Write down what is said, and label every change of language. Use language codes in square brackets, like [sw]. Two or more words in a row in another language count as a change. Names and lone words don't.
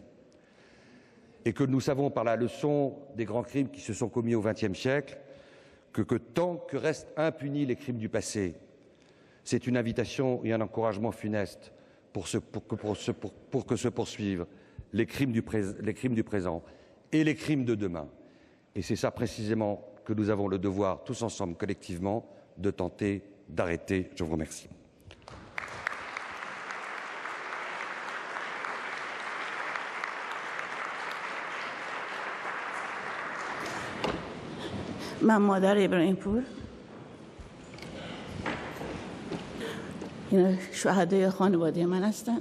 [fr] Et que nous savons par la leçon des grands crimes qui se sont commis au XXe siècle que tant que restent impunis les crimes du passé, c'est une invitation et un encouragement funeste pour que se poursuivent les crimes du présent et les crimes de demain. Et c'est ça précisément que nous avons le devoir, tous ensemble, collectivement, de tenter d'arrêter. Je vous remercie. [fa] من مادر ابراهیم پور، این شهدای خانواده من هستن.